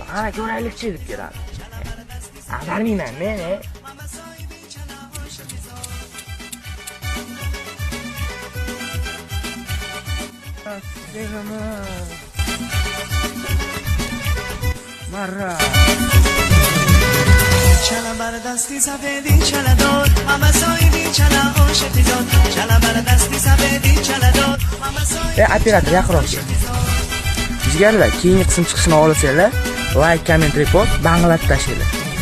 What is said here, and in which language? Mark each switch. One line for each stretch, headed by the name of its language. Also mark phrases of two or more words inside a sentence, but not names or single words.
Uzbek: Ana ko'raylikchi deb keladi. Ag'darmayman men, Marra.
Tajik: چلا بر دستی سفیدی چلا داد همه سایدی چلا عاشقی زاد چلا بر دستی سفیدی چلا داد همه سایدی
Uzbek: operator yaqinroq kel. Bizga keyingi qism chiqishini olasizlar,
English: like, comment, repost,
Uzbek: banglatib tashlaylar.